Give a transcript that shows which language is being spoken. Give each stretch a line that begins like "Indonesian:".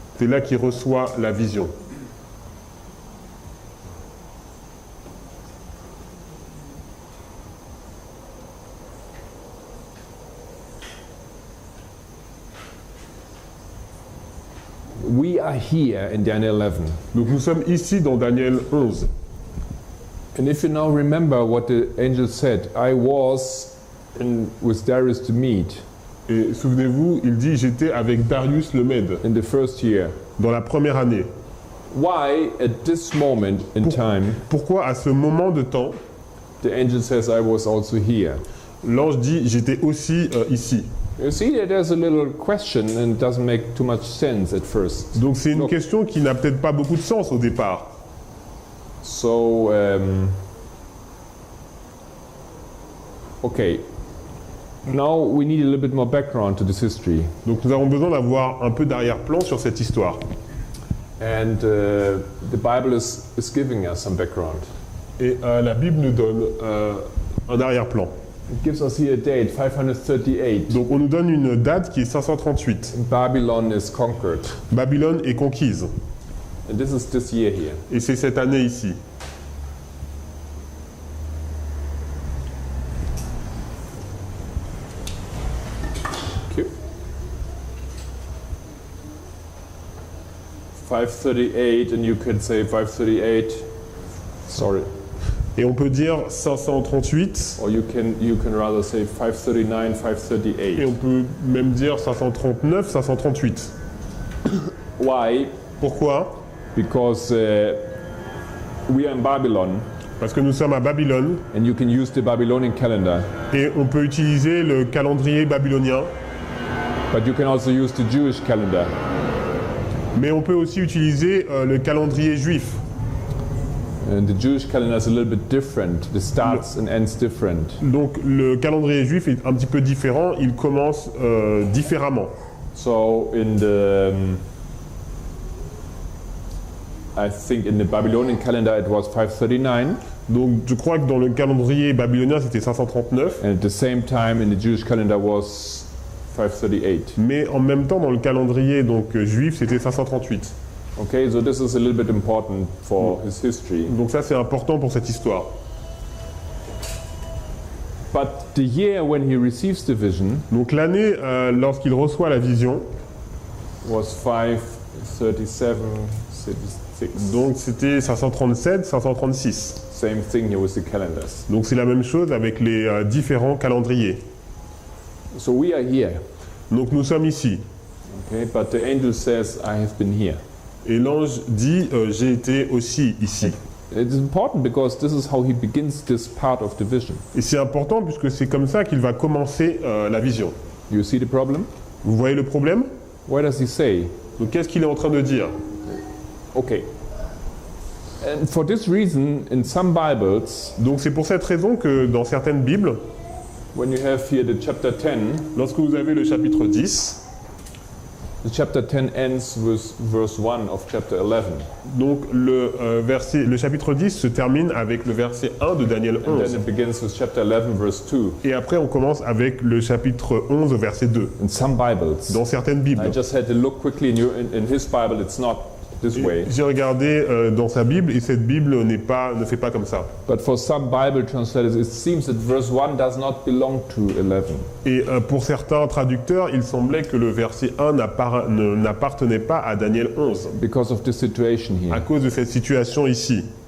French: C'est là qu'il reçoit la vision.
English: We are here in Daniel 11.
French: Donc nous sommes ici dans Daniel 11.
English: And if you now remember what the angel said, I was with Darius the Mede
French: Et souvenez-vous, il dit j'étais avec Darius le Mède
English: in the 1st year.
French: dans la première année.
English: Why, at this moment in time,
French: Pourquoi à ce moment de temps,
English: the angel says, I was also here?
French: l'ange dit j'étais aussi ici.
English: You see that there's a little question and it doesn't make too much sense at first.
French: Donc c'est une
English: Look.
French: question qui n'a peut-être pas beaucoup de sens au départ.
English: So, okay. Now we need a little bit more background to this history.
French: Donc nous avons besoin d'avoir un peu d'arrière-plan sur cette histoire.
English: And the Bible is giving us some background.
French: Et la Bible nous donne un arrière-plan.
English: It gives us here a date, 538.
French: Donc on nous donne une date qui est 538.
English: Babylon is conquered.
French: Babylone est conquise.
English: And this is this year here.
French: Et c'est cette année ici.
English: Okay. 538, and you could say 538. Sorry.
French: Et on peut dire 538,
English: Or you can rather say 539,
French: et
English: 538.
French: on peut même dire 539, 538.
English: Why?
French: Pourquoi?
English: Because we are in Babylon,
French: Parce que nous sommes à Babylone,
English: and you can use the Babylonian calendar,
French: et on peut utiliser le calendrier babylonien,
English: but you can also use the Jewish calendar.
French: mais on peut aussi utiliser le calendrier juif.
English: And the Jewish calendar is a little bit different. The starts and ends different.
French: Donc le calendrier juif est un petit peu différent, il commence différemment.
English: So in the, I think in the Babylonian calendar it was 539,
French: Donc je crois que dans le calendrier babylonien c'était 539,
English: and at the same time in the Jewish calendar was 538.
French: mais en même temps dans le calendrier donc juif c'était 538.
English: Okay, so this is a little bit important for his history.
French: Donc ça c'est important pour cette histoire.
English: But the year when he receives the vision
French: Donc l'année lorsqu'il reçoit la vision,
English: was 537, 36.
French: donc c'était 537, 536.
English: Same thing here with the calendars.
French: Donc c'est la même chose avec les différents calendriers.
English: So we are here.
French: Donc nous sommes ici.
English: Okay, but the angel says, I have been here.
French: Et l'ange dit, j'ai été aussi ici.
English: It is important because this is how he begins this part of the vision.
French: Et c'est important puisque c'est comme ça qu'il va commencer la vision.
English: You see the problem?
French: Vous voyez le problème?
English: What does he say?
French: Donc qu'est-ce qu'il est en train de dire?
English: Okay. And for this reason, in some Bibles,
French: Donc c'est pour cette raison que dans certaines Bibles,
English: when you have here the chapter 10,
French: lorsque vous avez le chapitre 10,
English: the chapter 10 ends with verse 1 of chapter 11.
French: donc le chapitre 10 se termine avec le verset 1 de Daniel
English: And then
French: 11.
English: it begins with chapter 11, verse 2.
French: Et après on commence avec le chapitre 11 verset 2.
English: In some Bibles,
French: Dans certaines Bibles.
English: I just had to look quickly in his Bible, it's not this way.
French: J'ai regardé dans sa Bible et cette Bible ne fait pas comme ça.
English: But for some Bible translators, it seems that verse 1 does not belong to 11.
French: Et pour certains traducteurs, il semblait que le verset 1 n'appartenait pas à Daniel 11,
English: Because of this situation
French: à
English: here.
French: cause de cette situation ici.